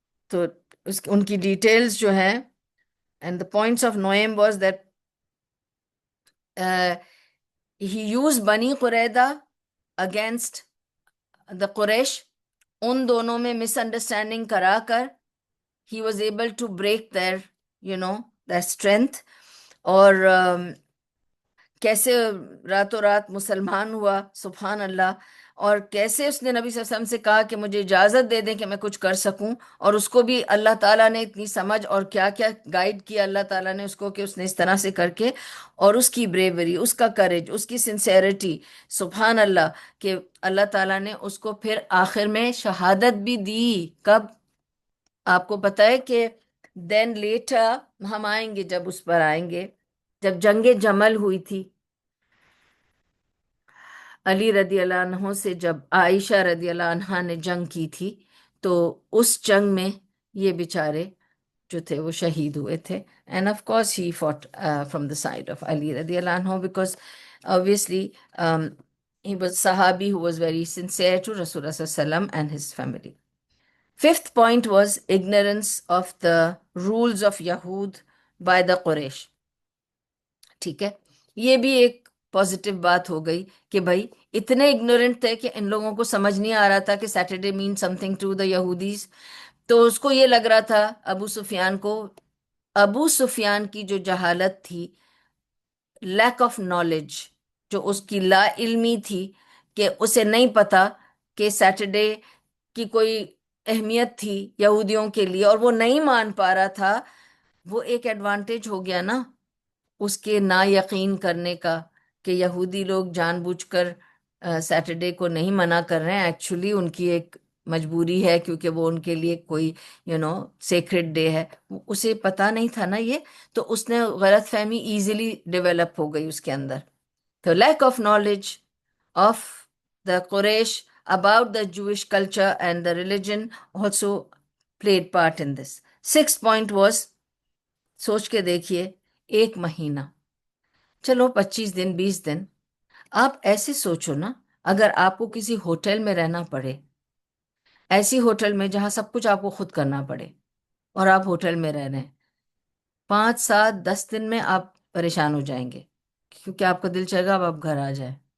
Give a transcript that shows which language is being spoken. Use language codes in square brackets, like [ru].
[hi] तो उनकी [en] details जो हैं, and the points of Noaim was that he used Bani Qurayda against the Quraysh. [hi] उन दोनों में misunderstanding करा कर [en] he was able to break their, their strength. [hi] और कैसे रातों रात मुसलमान हुआ, सुभान अल्लाह। और कैसे उसने नबी सल्लल्लाहु अलैहि वसल्लम से कहा कि मुझे इजाज़त दे दें कि मैं कुछ कर सकूं, और उसको भी अल्लाह ताला ने इतनी समझ और क्या क्या गाइड किया अल्लाह ताला ने उसको कि उसने इस तरह से करके, और उसकी ब्रेवरी, उसका करेज, उसकी सिंसेरिटी, सुभान अल्लाह, कि अल्लाह ताला ने उसको फिर आखिर में शहादत भी दी। कब? आपको पता है कि देन लेटर, हम आएंगे जब उस पर आएंगे, जब जंगे जमल हुई थी अली रदी अल्लाह अन्हो से, जब आयशा रदी अल्लाह अन्हा ने जंग की थी, तो उस जंग में ये बेचारे जो थे वो शहीद हुए थे। [en] And of course he fought from the side of Ali रदी अल्लाह अन्हो, because obviously he was sahabi who was very sincere to Rasulullah sallallahu alaihi wasallam and his family. Fifth point was ignorance of the rules of Yahud by the Quraysh. [hi] ठीक है, ये भी एक positive बात हो गई कि भाई इतने इग्नोरेंट थे कि इन लोगों को समझ नहीं आ रहा था कि [en] Saturday mean something to the यहूदीज। [hi] तो उसको ये लग रहा था अबू सुफियान को, अबू सुफियान की जो जहालत थी, [en] lack of knowledge, [hi] जो उसकी ला इल्मी थी, कि उसे नहीं पता कि सैटरडे की कोई अहमियत थी यहूदियों के लिए, और वो नहीं मान पा रहा था, वो एक एडवांटेज हो गया ना उसके ना यकीन करने का, कि यहूदी लोग जानबूझकर सैटरडे को नहीं मना कर रहे हैं, एक्चुअली उनकी एक मजबूरी है, क्योंकि वो उनके लिए कोई सेक्रेड डे है। उसे पता नहीं था ना ये, तो उसने गलत फहमी इजीली डेवलप हो गई उसके अंदर। [en] तो lack of knowledge of the Quraysh about the Jewish culture and the religion also played part in this. Sixth point was, [hi] सोच के देखिए, एक महीना, चलो 25 दिन 20 दिन, आप ऐसे सोचो ना, अगर आपको किसी होटल में रहना पड़े, ऐसी होटल में जहां सब कुछ आपको खुद करना पड़े, और आप होटल में रह रहे हैं, 5 7 10 दिन में आप परेशान हो जाएंगे, क्योंकि आपका दिल चाहेगा अब आप घर आ जाए।